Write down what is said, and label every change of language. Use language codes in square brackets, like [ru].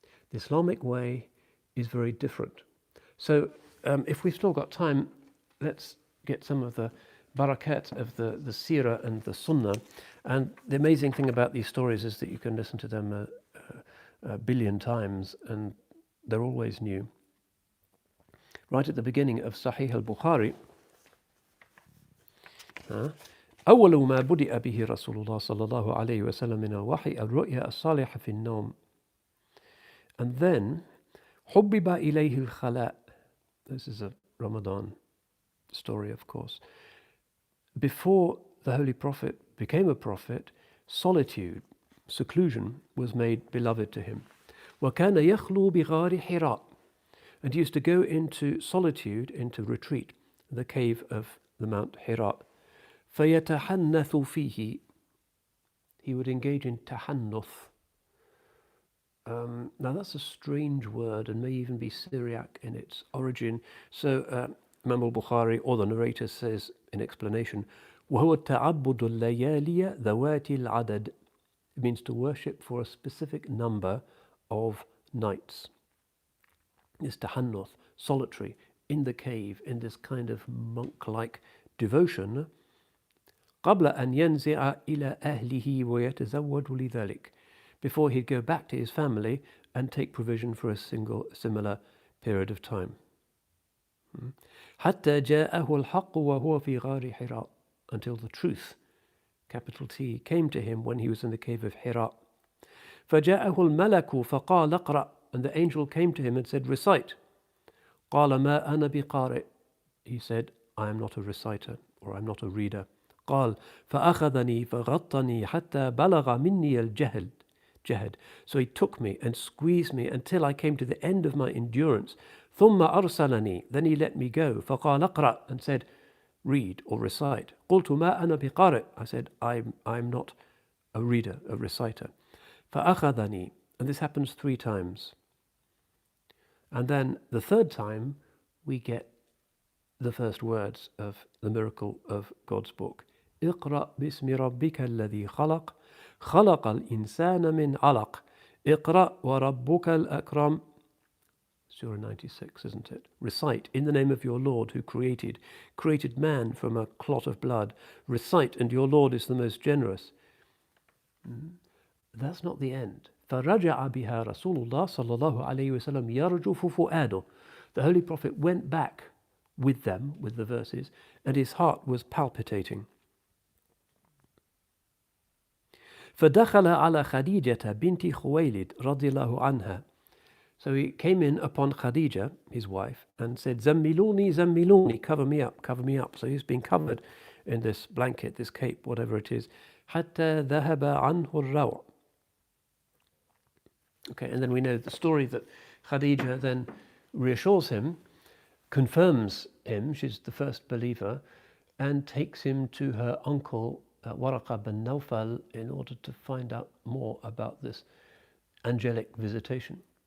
[en] The Islamic way is very different. So if we've still got time, let's get some of the barakat of the seerah and the sunnah. And the amazing thing about these stories is that you can listen to them a billion times and they're always new. Right at the beginning of Sahih al-Bukhari, [ar] أول ما بدأ به رسول الله صلى الله عليه وسلم من الوحي الرؤيا الصالحة في النوم. [en] And then [ar] حبب إليه الخلاء. [en] This is a Ramadan story, of course. Before the Holy Prophet became a prophet, solitude, seclusion, was made beloved to him. [ar] وكان يخلو بغار حراء. [en] And he used to go into solitude, into retreat, the cave of the Mount Hira. [ar] فيتحنث فيه. [en] He would engage in tahannuth. Now that's a strange word and may even be Syriac in its origin. So Imam al-Bukhari, or the narrator, says in explanation, [ar] وهو التعبد الليالي ذوات العدد. [en] It means to worship for a specific number of nights. This tahannuth, solitary, in the cave, in this kind of monk-like devotion. [ar] قبل أن ينزع إلى أهله ويتزود لذلك. [en] Before he'd go back to his family and take provision for a similar period of time. [ar] حتى جاءه الحق وهو في غار حراء. [en] Until the truth, capital T, came to him when he was in the cave of Hira. [ar] فجاءه الملك فقال اقرأ. [en] And the angel came to him and said, recite. [ar] قال ما أنا بقارئ. [en] He said, I am not a reciter, or I'm not a reader. [ar] قال فأخذني فغطني حتى بلغ مني الجهد. [en] So he took me and squeezed me until I came to the end of my endurance. [ar] ثم أرسلني. [en] Then he let me go. [ar] فقال اقرأ. [en] And said, read or recite. [ar] قلت ما أنا بقارئ. [en] I said, I'm not a reader, a reciter. [ar] فأخذني. [en] And this happens 3 times. And then the 3rd time, we get the first words of the miracle of God's book. [ar] اقرأ باسم ربك الذي خلق خلق الإنسان من علق اقرأ وربك الأكرم. [en] Surah 96, isn't it? Recite in the name of your Lord who created man from a clot of blood. Recite, and your Lord is the most generous. That's not the end. [ar] فرجع بها رسول الله صلى الله عليه وسلم يرجف فؤاده. [en] The Holy Prophet went back with them, with the verses, and his heart was palpitating. [ar] فدخل على خديجة بنت خويلد رضي الله عنها. [en] So he came in upon Khadija, his wife, and said, [ar] Zammiluni, Zammiluni, [en] cover me up, cover me up. So he's been covered in this blanket, this cape, whatever it is. [ar] حتى ذهب عنه الروع. [en] Okay, and then we know the story that Khadija then reassures him, confirms him, she's the first believer, and takes him to her uncle Waraqa bin Nawfal in order to find out more about this angelic visitation.